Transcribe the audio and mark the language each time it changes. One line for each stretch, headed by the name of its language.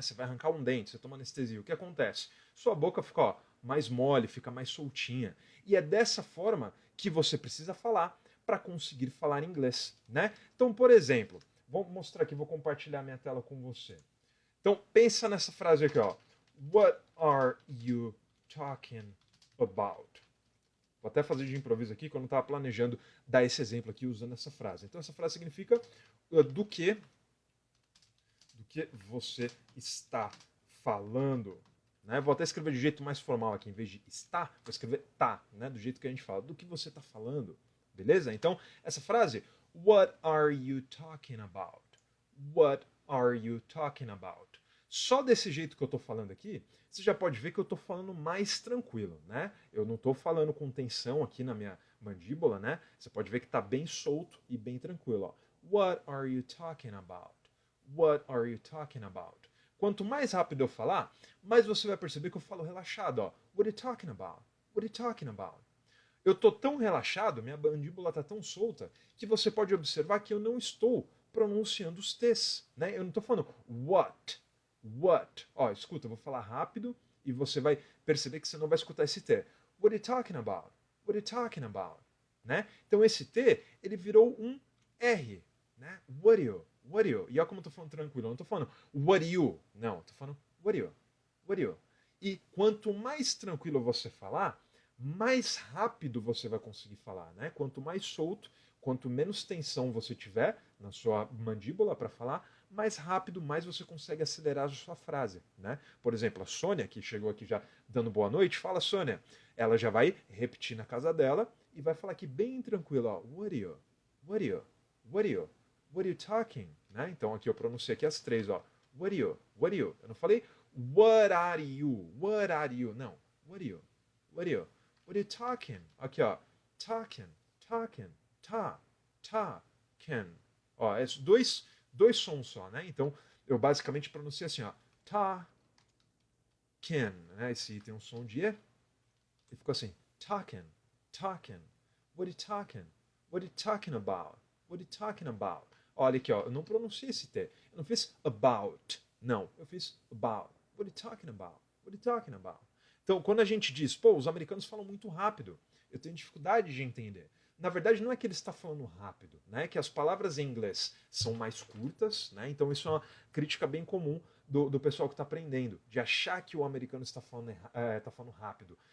Portuguese: Você vai arrancar um dente, você toma anestesia. O que acontece? Sua boca fica, ó, mais mole, fica mais soltinha. E é dessa forma que você precisa falar para conseguir falar inglês, né? Então, por exemplo, vou mostrar aqui, vou compartilhar minha tela com você. Então, pensa nessa frase aqui, ó.
English: What are you talking about?
Portuguese: Vou até fazer de improviso aqui, que eu não estava planejando dar esse exemplo aqui usando essa frase. Então, essa frase significa do que você está falando. Né? Vou até escrever de jeito mais formal aqui, em vez de está, vou escrever tá, né? Do jeito que a gente fala. Do que você está falando. Beleza? Então, essa frase,
English: what are you talking about? What are you talking about?
Portuguese: Só desse jeito que eu estou falando aqui, você já pode ver que eu estou falando mais tranquilo, né? Eu não estou falando com tensão aqui na minha mandíbula, né? Você pode ver que está bem solto e bem tranquilo. Ó.
English: What are you talking about? What are you talking about?
Portuguese: Quanto mais rápido eu falar, mais você vai perceber que eu falo relaxado. Ó.
English: What are you talking about? What are you talking about?
Portuguese: Eu estou tão relaxado, minha mandíbula está tão solta, que você pode observar que eu não estou pronunciando os T's. Né? Eu não estou falando what, what. Ó, escuta, eu vou falar rápido e você vai perceber que você não vai escutar esse T.
English: What are you talking about? What are you talking about?
Portuguese: Né? Então esse T, ele virou um R. Né?
English: What are you? What are you?
Portuguese: E olha como eu estou falando tranquilo. Eu não estou falando
English: what are you?
Portuguese: Não, estou falando
English: what are you? What are you?
Portuguese: E quanto mais tranquilo você falar, mais rápido você vai conseguir falar, né? Quanto mais solto, quanto menos tensão você tiver na sua mandíbula para falar, mais rápido, mais você consegue acelerar a sua frase, né? Por exemplo, a Sônia, que chegou aqui já dando boa noite, fala Sônia. Ela já vai repetir na casa dela e vai falar aqui bem tranquilo, ó,
English: what are you? What are you? What are you? What are you talking? Né?
Portuguese: Então aqui eu pronunciei aqui as três, ó.
English: What are you? What are you?
Portuguese: Eu não falei
English: what are you? What are you?
Portuguese: Não.
English: What are you? What are you? What are you talking?
Portuguese: Aqui, ó.
English: Talking, talking, talking.
Portuguese: Ó, é dois sons só, né? Então, eu basicamente pronunciei assim, ó. Talking, né? Esse tem um som de E. E ficou assim.
English: Talking, talking. What are you talking? What are you talking about? What are you talking about?
Portuguese: Olha aqui, ó. Eu não pronunciei esse T. Eu não fiz about. Não. Eu fiz about.
English: What are you talking about? What are you talking about?
Portuguese: Então, quando a gente diz, pô, os americanos falam muito rápido, eu tenho dificuldade de entender. Na verdade, não é que ele está falando rápido, né? É que as palavras em inglês são mais curtas, né? Então isso é uma crítica bem comum do pessoal que está aprendendo, de achar que o americano está falando, tá falando rápido.